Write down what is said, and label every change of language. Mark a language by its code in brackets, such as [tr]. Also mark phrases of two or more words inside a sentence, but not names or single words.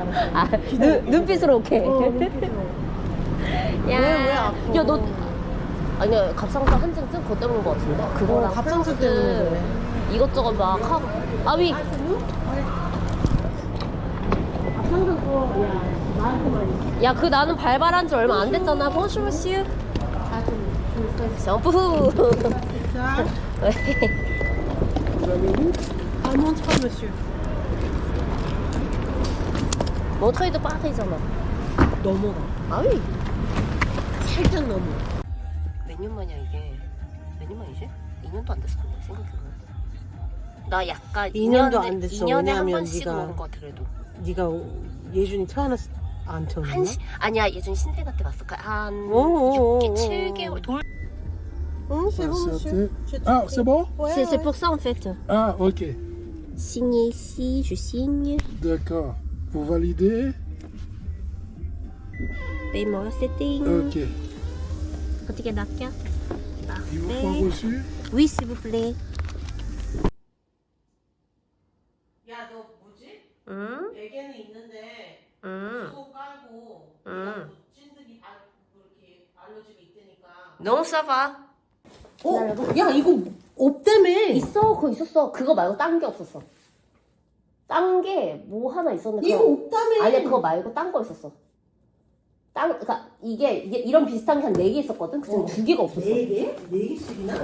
[ko] 눈빛으로 오케이. 야, 왜 아파? 야, 너. 아니야, 갑상선 한증증 그거 때문인 것 같은데? 그거랑 갑상선 플러스 때문에 그래. 이것저것 막 하고. 위! 야, 나는 발발한 지 얼마 안 됐잖아. [fr] Bonjour, monsieur. [ko] 점프. 자, [fr] montre, monsieur. [ko] 몬트레이도 파리잖아. 넘어가. 아이. 살짝 넘어. 몇 년 만이야 이게? 몇 년 만이지? 2년도 안 됐어 생각해보면. 나 약간 2년도 안 됐어. 2년에 한 왜냐면 번씩 네가- 오는 것 같아 그래도. 네가 예준이 태어났 안 태어났나? 아니야 예전 신생아 때 봤어. 한 오, 6개, 오, 7개월 돌. 응, [fr] c'est bon, monsieur. Ah, c'est bon? C'est pour ça en fait. Ah, ok. Signer ici, je signe. D'accord. Vous validez? Paiement setting. Ok. [ko] 어떻게 낚여? [fr] Il vous faut un reçu? Oui s'il vous plaît. [ko] 야, 너 뭐지? 응? 베개는 있는데 응. 수고 깔고 응. 찐득이 이렇게 알러지가 있다니까. [fr] Non ça va. [ko] 야, 이거 없다며. 있어 그거 있었어. 그거 말고 딴 게 없었어. 딴 게 뭐 하나 있었는데 이거 그거- 없다며. 아니야 그거 말고 딴 거 있었어. 그러니까 이게 이런 비슷한 게 한 4개 있었거든. 그중 2개가 없었어. 4개? 4개씩이나?